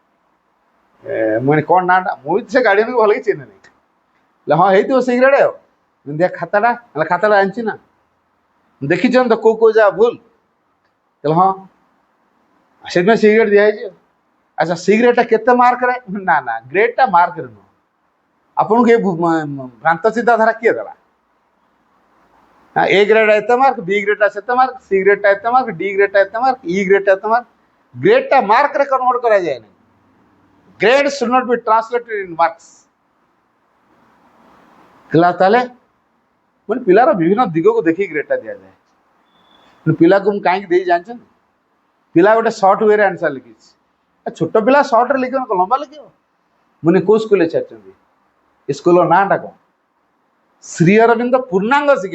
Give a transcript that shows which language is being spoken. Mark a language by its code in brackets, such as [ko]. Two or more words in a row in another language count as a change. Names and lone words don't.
[or] ମୁଁ କ'ଣ ନାଁଟା ମୁଁ ବି ସେ ଗାର୍ଡିଆନକୁ ଭଲ କି ଚିହ୍ନି ନାହିଁ ହଁ ହେଇଥିବ [en] C grade [or] ଆଉ ଦେଖିଆ ଖାତାଟା ହେଲେ ଖାତାଟା ଆଣିଛି ନା ଦେଖିଛନ୍ତି ତ କୋଉ କୋଉ ଯାହା ଭୁଲ କହିଲେ ହଁ ସେଥିପାଇଁ [en] C grade [or] ଦିଆହେଇଛି ଆଚ୍ଛା ସି ଗ୍ରେଡ୍ଟା କେତେ ମାର୍କରେ ନା ନା ଗ୍ରେଡ୍ଟା ମାର୍କରେ ନୁହଁ ଆପଣଙ୍କୁ ଏ ଭ୍ରାନ୍ତ ଚିନ୍ତାଧାରା କିଏ ଦେଲା ଏ ଗ୍ରେଡ୍ଟା ଏତେ ମାର୍କ ବି ଗ୍ରେଡ୍ଟା ସେତେ ମାର୍କ ସି ଗ୍ରେଡ୍ଟା ଏତେ ମାର୍କ ଡି ଗ୍ରେଡ୍ଟା ଏତେ ମାର୍କ ଇ ଗ୍ରେଡ୍ଟା ଏତେ ମାର୍କ ଗ୍ରେଡ୍ଟା ମାର୍କରେ କନଭର୍ଟ କରାଯାଏନି ଗ୍ରେଡ୍ [en] should not be translated in marks [or] ତାହେଲେ ମାନେ ପିଲାର ବିଭିନ୍ନ ଦିଗକୁ ଦେଖିକି ଗ୍ରେଡ୍ଟା ଦିଆଯାଏ ପିଲାକୁ ମୁଁ କାହିଁକି ଦେଇ ଜାଣିଛନ୍ତି ପିଲା ଗୋଟେ ସର୍ଟ ୱେରେ ଆନ୍ସର ଲେଖିଛି ଛୋଟ ପିଲା ସର୍ଟରେ ଲେଖିବ ଲମ୍ବା ଲେଖିବ ମାନେ କୋଉ ସ୍କୁଲରେ ଛାଡ଼ିଛନ୍ତି ଏ ସ୍କୁଲର ନାଁଟା କ'ଣ ଶ୍ରୀ ଅରବିନ୍ଦ ପୂର୍ଣ୍ଣାଙ୍ଗ ଶିକ୍ଷା